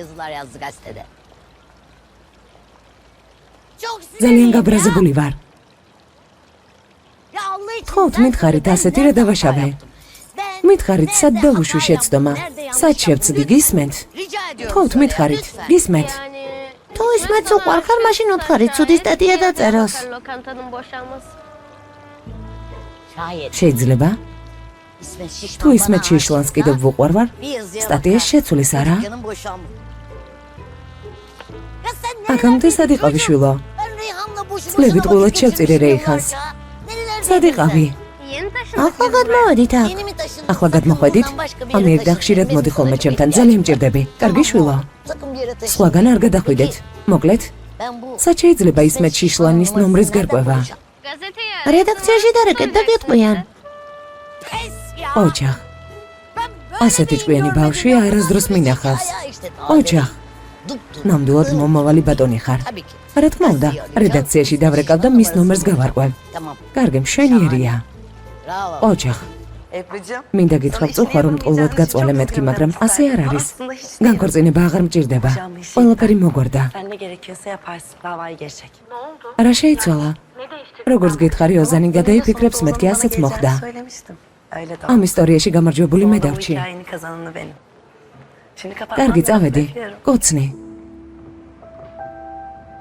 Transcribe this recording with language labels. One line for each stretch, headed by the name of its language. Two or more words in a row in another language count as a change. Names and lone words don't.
Georgian: ძალიან გაბრაზებული ვარ. თხოვთ, მითხარით ასეთი რა დავაშავე. მითხარით, სად დავუშვი შეცდომა? სად შევცდი, გისმენთ? თხოვთ, მითხარით, გისმენთ? თუ ისმეთს უყვარხარ, მაშინ უთხარით, ცუდი სტატია დაწეროს.
Turkish: Lokantanın boşalması.
Georgian: შეიძლება? თუ ისმეთ შიშლანს კიდევ ვუყვარ ვარ? სტატიას შეცვლის არა? აქამდე სად იყავი შვილო? წლებით ყოლად შევწირე რეიხანს. სად იყავი?
Turkish: Yeni taşındıq.
Georgian: ახლა გადმოვედით აქ. ახლა გადმოხვედით? ამიერდა ხშირად მოდი ხოლმე ჩემთან, ძალიან მჭირდები. კარგი შვილო. სხვაგან არ გადახვიდეთ. მოკლედ, სად შეიძლება ისმეთ შიშლანის ნომრის გარკვევა?
Turkish: Gazeteye.
Georgian: რედაქციაში დარეკეთ და გეტყვიან. ოჯახ. ასეთი ჭკვიანი ბავშვი არასდროს მინახავს. ოჯახ. ნამდვილად მომავალი ბატონი ხარ. რა თქმა უნდა, რედაქციაში დავრეკავ და მის ნომერს გავარკვევ. კარგი, მშვენიერია. ოჯახ. მინდა გითხრა წუხვა რომ ტყუილად გაწვალე მეთქი, მაგრამ ასე არ არის. განქორწინება აღარ მჭირდება. ყველაფერი მოგვარდა.
Turkish: Sen ne gerekiyorsa yaparsın. Davayı geçecek.
Georgian: რა შეიცვალა? როგორც გითხარი, ოზანი გადაიფიქრებს, მეთქი ასეც მოხდა.
Turkish: Söylemiştim. Öyle de
Georgian: ამ ისტორიაში გამარჯვებული მე დავჭი.
Turkish: Hikayenin kazananı benim. Şimdi kapatmam
Georgian: კარგი,
Turkish: lazım,
Georgian: წავედი.
Turkish: bekliyorum.
Georgian: კოცნი.